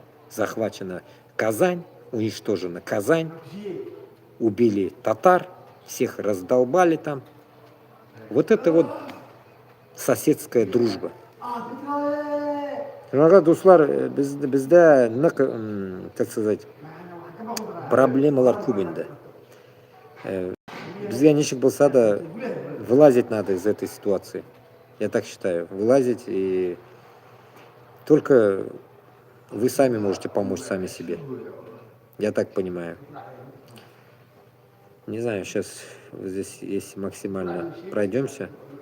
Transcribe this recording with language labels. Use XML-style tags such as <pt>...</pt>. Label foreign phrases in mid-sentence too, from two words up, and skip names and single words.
<ru>Захвачена Казань, уничтожена Казань, убили татар, всех раздолбали там. Вот это вот соседская дружба.</ru> <kk>Дуслар, бізде</kk> <ru>как сказать,</ru> <kk>проблемалар көп енді. Бізге нешік болса да</kk> <ru>вылазить надо из этой ситуации. Я так считаю. Вылазить, и только вы сами можете помочь сами себе. Я так понимаю. Не знаю, сейчас вот здесь, если максимально пройдемся.</ru>